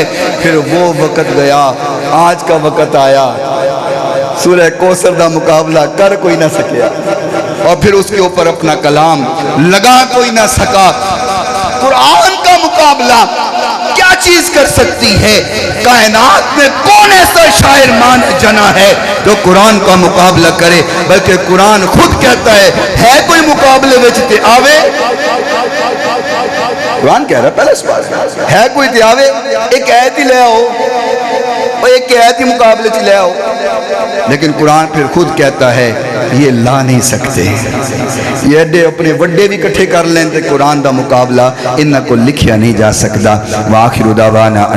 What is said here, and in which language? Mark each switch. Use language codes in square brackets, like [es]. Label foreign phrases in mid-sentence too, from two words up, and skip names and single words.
[ur] پھر وہ وقت گیا، آج کا وقت آیا، [pa] سورہ کوثر دا مقابلہ کر کوئی نہ سکیا، [ur] اور پھر اس کے اوپر اپنا کلام لگا کوئی نہ سکا۔ قرآن کا مقابلہ کیا چیز کر سکتی ہے؟ کائنات میں کون ایسا شاعر مان جنا ہے جو قرآن کا مقابلہ کرے؟ بلکہ قرآن خود کہتا ہے [pa] کوئی مقابلے وچ تے آوے؟ قرآن کہہ رہا پہلے اس بات ہے کوئی تے آوے، ایک آیت ہی لے آؤ، اور ایک آیت ہی مقابلے چ لے آؤ۔ [ur] لیکن قرآن پھر خود کہتا ہے یہ لا نہیں سکتے، [pa] یہ ایڈے اپنے وڈے بھی کٹھے کر لیں تے قرآن دا مقابلہ انہاں کو لکھیا نہیں جا سکتا۔ [ar] وآخر دعوانا